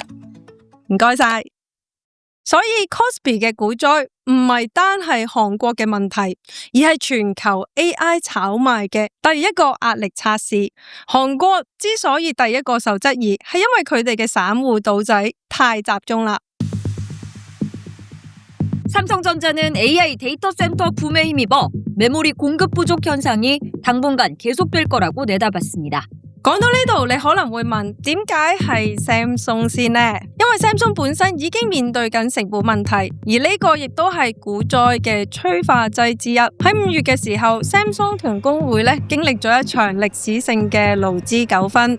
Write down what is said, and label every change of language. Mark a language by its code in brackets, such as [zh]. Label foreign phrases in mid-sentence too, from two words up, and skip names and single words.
[yue] 唔該晒。所以 Kospi 嘅股災唔係單係韓國嘅問題，而係全球 AI 炒賣嘅第一個壓力測試。韓國之所以第一個受質疑，係因為佢哋嘅散戶賭仔太集中啦。 [ko] 삼성전자는 AI 데이터 센터 붐에 힘입어 메모리 공급 부족 현상이 당분간 계속될 거라고 내다봤습니다. [yue] 講到呢度，你可能會問，點解係 Samsung 先呢？因為 Samsung 本身已經面對緊成本問題，而呢個亦都係股災嘅催化劑之一。喺5月嘅時候 ，Samsung 同工會經歷咗一場歷史性嘅勞資糾紛。